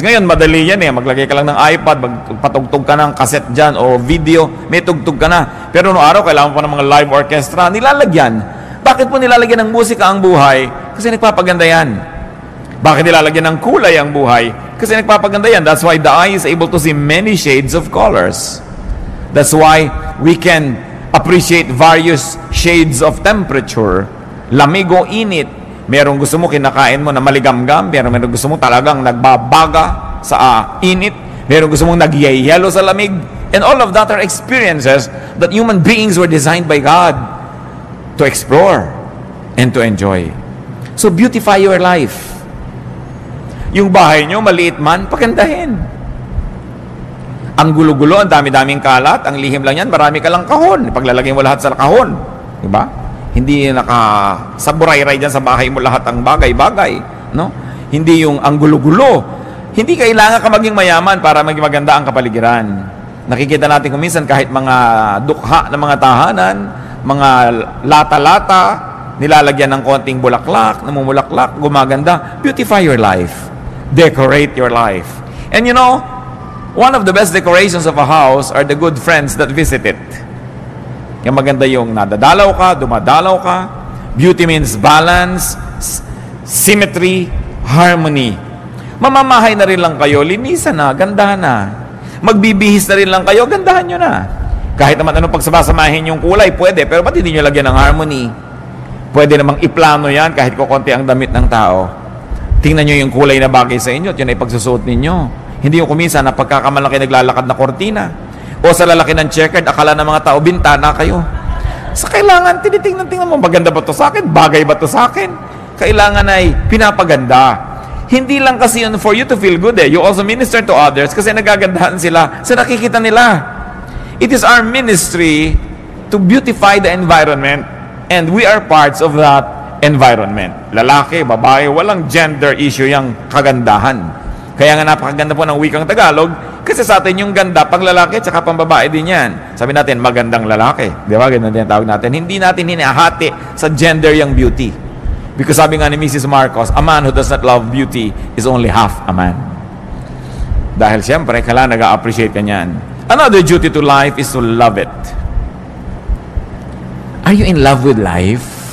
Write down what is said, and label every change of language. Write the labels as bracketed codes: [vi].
[tl] Ngayon, madali yan maglagay ka lang ng iPad, magpatugtog ka ng cassette dyan o video, may tugtog ka na. Pero noong araw, kailangan pa ng mga live orchestra, nilalagyan. Bakit po nilalagyan ng musika ang buhay? Kasi nagpapaganda yan. Bakit nilalagyan ng kulay ang buhay? Kasi nagpapaganda yan. [en] That's why the eye is able to see many shades of colors. That's why we can appreciate various shades of temperature. [tl] Lamig o init. Merong gusto mo kinakain mo na maligamgam, merong gusto mo talagang nagbabaga sa init, merong gusto mong nagyayelo sa lamig, [en] and all of that are experiences that human beings were designed by God to explore and to enjoy. So beautify your life. [tl] Yung bahay nyo, maliit man, pagandahin. Ang gulo-gulo, ang dami-daming kalat, ang lihim lang yan, marami ka lang kahon. Paglalagay mo lahat sa kahon. Diba? Hindi nakasaburay-ray dyan sa bahay mo lahat ang bagay-bagay. No? Hindi yung ang gulo-gulo. Hindi kailangan ka maging mayaman para maging maganda ang kapaligiran. Nakikita natin kung minsan kahit mga dukha ng mga tahanan, mga lata-lata, nilalagyan ng konting bulaklak, namumulaklak, gumaganda. [en] Beautify your life. Decorate your life. And you know, one of the best decorations of a house are the good friends that visit it. [tl] Yung maganda yung nadadalaw ka, dumadalaw ka. [en] Beauty means balance, symmetry, harmony. [tl] Mamamahay na rin lang kayo, linisan na, gandahan na. Magbibihis na rin lang kayo, gandahan nyo na. Kahit naman anong pagsabasamahin yung kulay, pwede. Pero ba't hindi nyo lagyan ng harmony? Pwede namang iplano yan kahit kukunti ang damit ng tao. Tingnan nyo yung kulay na bagay sa inyo at yun ay pagsusuot ninyo. Hindi yung kuminsan na pagkakamalaki naglalakad na kortina. O sa lalaki ng checkered, akala ng mga tao, bintana kayo. Sa kailangan, tinitingnan mo, maganda ba to sa akin? Bagay ba to sa akin? Kailangan ay pinapaganda. Hindi lang kasi yun [en] for you to feel good You also minister to others [tl] kasi nagagandahan sila sa nakikita nila. [en] It is our ministry to beautify the environment and we are parts of that environment. [tl] Lalaki, babae, walang gender issue yung kagandahan. Kaya nga napakaganda po ng wikang Tagalog kasi sa atin yung ganda pang lalaki at saka pang babae din yan. Sabi natin, magandang lalaki. Di ba? Ganun din tawag natin. Hindi natin hinahati sa gender yung beauty. Because sabi nga ni Mrs. [en] Marcos, a man who does not love beauty is only half a man. [tl] Dahil siyempre, kailangan nag-appreciate ka niyan. [en] Another duty to life is to love it. Are you in love with life?